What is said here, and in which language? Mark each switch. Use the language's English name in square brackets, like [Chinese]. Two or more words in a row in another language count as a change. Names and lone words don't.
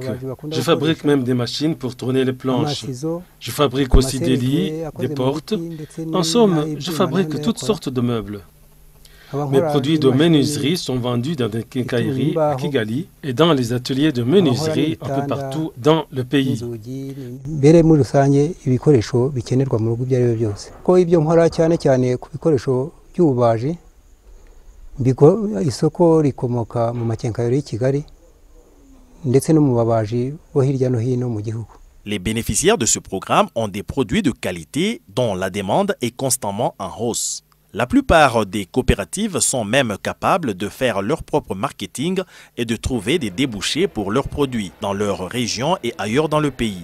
[French] Je fabrique même des machines pour tourner les planches. Je fabrique aussi des lits, des portes. En somme, je fabrique toutes sortes de meubles. Mes produits de menuiserie sont vendus dans des quincailleries à Kigali et dans les ateliers de menuiserie un peu partout dans le pays. [Kinyarwanda] Mbere muri rusange ibikoresho bikenerwa mu rugo ibyo ari byo byose ko ibyo nkora cyane cyane ku bikoresho by'ububaji isoko rikomoka mu makenkayori y'i Kigali ndetse no mu babaji bo hirya no hino mu gihugu. [French] Les bénéficiaires de ce programme ont des produits de qualité dont la demande est constamment en hausse. La plupart des coopératives sont même capables de faire leur propre marketing et de trouver des débouchés pour leurs produits dans leur région et ailleurs dans le pays.